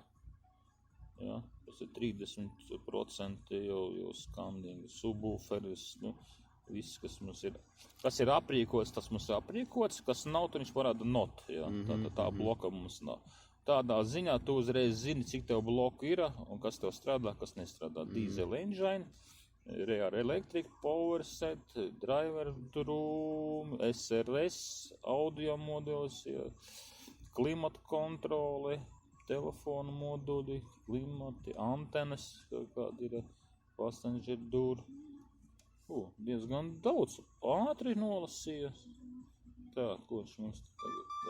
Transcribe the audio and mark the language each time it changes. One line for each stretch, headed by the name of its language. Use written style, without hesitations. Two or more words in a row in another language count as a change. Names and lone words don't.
Latvian: Jā, tas ir 30% jau skandingi, subwooferis, nu. Viss, kas mums ir, kas ir aprīkots, tas mums ir aprīkots, kas nav, tad viņš parāda not, jā, tā bloka mums nav. Tādā ziņā tu uzreiz zini, cik tev bloku ir un kas tev strādā, kas nestrādā.
English: Diesel engine, rear electric, power set, driver room,
Latvian: SRS, audio modulis, jā, klimata kontrole, telefonu moduli, klimati, antenas, kādi ir,
English: passenger door.
Latvian: Diezgan daudz ātri nolasīja. Tā, ko viņš mums tagad tā.